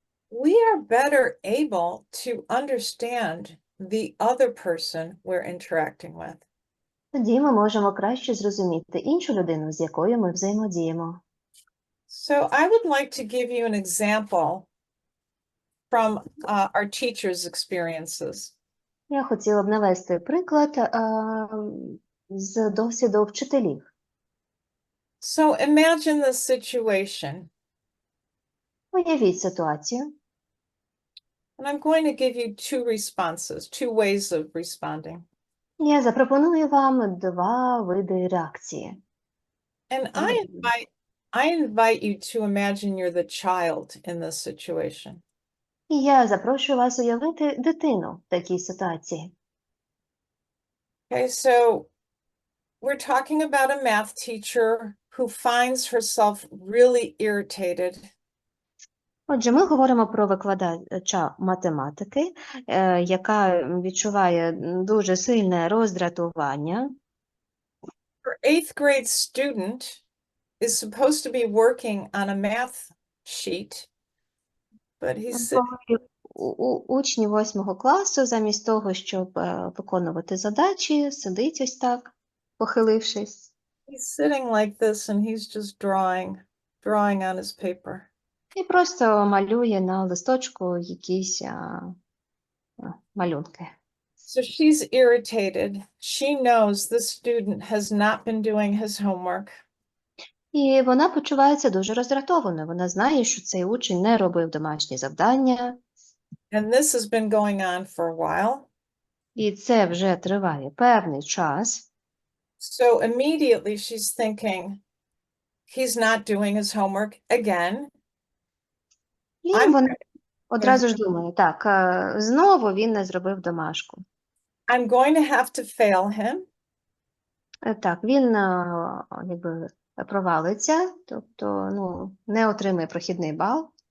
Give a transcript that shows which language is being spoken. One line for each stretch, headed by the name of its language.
English: we are better able to understand the other person we're interacting with.
Ukrainian: тоді ми можемо краще зрозуміти іншу людину, з якою ми взаємодіємо.
English: So I would like to give you an example from our teachers' experiences.
Ukrainian: Я хотіла б навести приклад з досвіду вчителів.
English: So imagine the situation.
Ukrainian: Уявіть ситуацію.
English: And I'm going to give you two responses, two ways of responding.
Ukrainian: Я запропоную вам два види реакції.
English: And I invite you to imagine you're the child in this situation.
Ukrainian: І я запрошую вас уявити дитину в такій ситуації.
English: Okay, so we're talking about a math teacher who finds herself really irritated.
Ukrainian: Отже, ми говоримо про викладача математики, яка відчуває дуже сильне роздратування.
English: Her 8th grade student is supposed to be working on a math sheet, but he's sitting,
Ukrainian: Учні 8 класу, замість того, щоб виконувати задачі, сидить ось так, похилившись,
English: he's sitting like this and he's just drawing on his paper.
Ukrainian: і просто малює на листочку якісь малюнки.
English: So she's irritated. She knows this student has not been doing his homework.
Ukrainian: І вона почувається дуже роздратованою. Вона знає, що цей учень не робив домашні завдання,
English: And this has been going on for a while.
Ukrainian: і це вже триває певний час.
English: So immediately she's thinking, he's not doing his homework again.
Ukrainian: І вона одразу ж думає, так, знову він не зробив домашку.
English: I'm going to have to fail him.
Ukrainian: Так, він якби провалиться, тобто не отримає прохідний бал.